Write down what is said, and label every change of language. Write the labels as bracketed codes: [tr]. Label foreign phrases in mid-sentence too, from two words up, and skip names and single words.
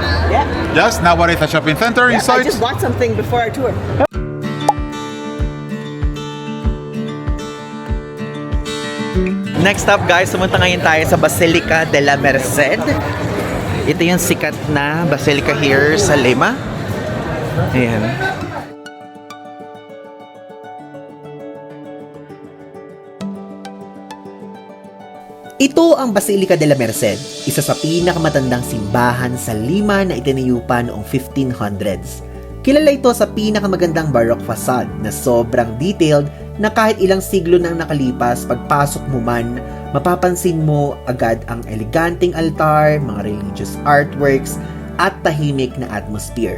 [en] Yeah. Yes, now what is a shopping center I inside. just bought something before our tour. Next up, [tl] guys, pumunta ngayon tayo sa Basilica de la Merced. Ito yung sikat na basilica here sa Lima. Ayan. Ito ang Basilica de la Merced, isa sa pinakamatandang simbahan sa Lima na itinayo pa noong 1500s. Kilala ito sa pinakamagandang [en] baroque facade [tl] na sobrang detailed na kahit ilang siglo nang nakalipas, pagpasok mo man, mapapansin mo agad ang eleganteng altar, mga [en] religious artworks, [tl] at tahimik na atmosphere.